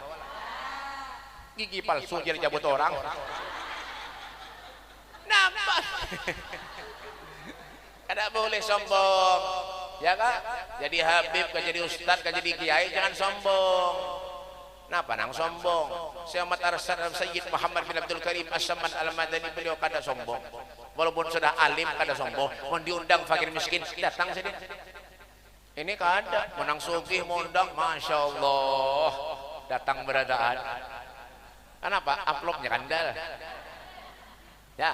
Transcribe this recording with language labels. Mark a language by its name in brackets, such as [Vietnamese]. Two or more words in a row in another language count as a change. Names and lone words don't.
[Banjar] Gigi palsu jadi cabut orang. Nampak. Kada boleh sombong. Ya Kak. Jadi Habib, jadi Ustadz, jadi Kiai, jangan sombong. Napa nang sombong? Syekh Arsad Sayyid Muhammad bin Abdul Karim As-Saman Al-Madani, beliau kada sombong. Walaupun sudah alim kada sombong. Mau diundang fakir miskin datang sini. Ini kada, menang sugih mau undang, [Arabic] ما شاء الله [Banjar] datang beradaan. Kenapa? Amplopnya kandal. Ya.